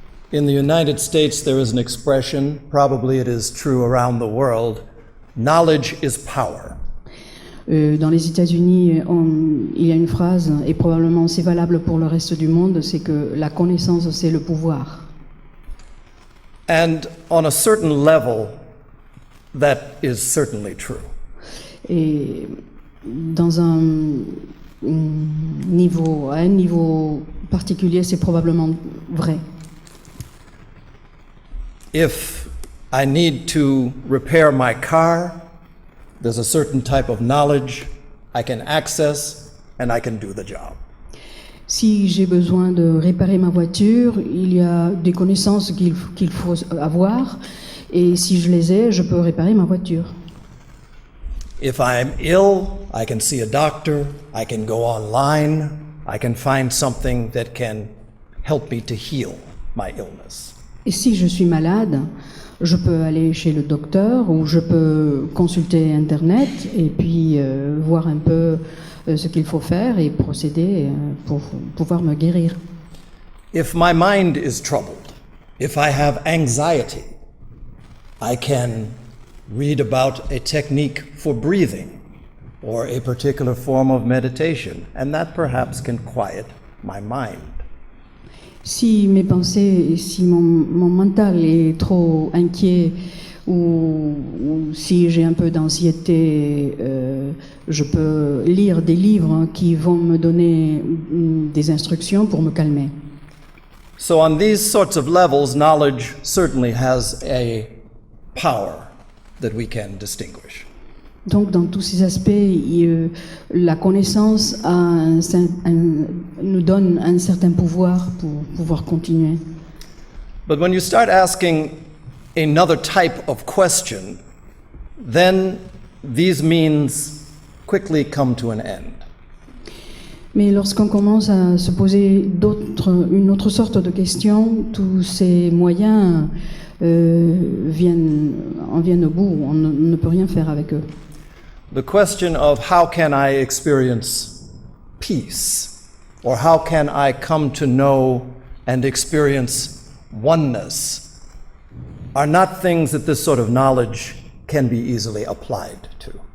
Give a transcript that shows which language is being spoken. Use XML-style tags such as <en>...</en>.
<en>In the United States, there is an expression, probably it is true around the world, knowledge is power.</en> <fr>Dans les États-Unis, il y a une phrase, et probablement c'est valable pour le reste du monde, c'est que la connaissance, c'est le pouvoir.</fr> <en>And on a certain level, that is certainly true.</en> <fr>Et dans à un niveau particulier, c'est probablement vrai.</fr> <en>If I need to repair my car, there's a certain type of knowledge I can access and I can do the job.</en> <fr>Si j'ai besoin de réparer ma voiture, il y a des connaissances qu'il faut avoir, et si je les ai, je peux réparer ma voiture.</fr> <en>If I'm ill, I can see a doctor, I can go online, I can find something that can help me to heal my illness.</en> <fr>Et si je suis malade, je peux aller chez le docteur ou je peux consulter Internet et puis voir un peu ce qu'il faut faire et procéder pour pouvoir me guérir.</fr> <en>If my mind is troubled, if I have anxiety, I can read about a technique for breathing or a particular form of meditation, and that perhaps can quiet my mind.</en> <fr>Si mes pensées, si mon mental est trop inquiet ou si j'ai un peu d'anxiété, je peux lire des livres qui vont me donner des instructions pour me calmer.</fr> <en>So on these sorts of levels, knowledge certainly has a power that we can distinguish.</en> <fr>Donc, dans tous ces aspects, la connaissance nous donne un certain pouvoir pour pouvoir continuer.</fr> <en>But when you start asking another type of question, then these means quickly come to an end.</en> <fr>Mais lorsqu'on commence à se poser une autre sorte de questions, tous ces moyens viennent au bout. On ne peut rien faire avec eux.</fr> <en>The question of how can I experience peace, or how can I come to know and experience oneness, are not things that this sort of knowledge can be easily applied to.</en>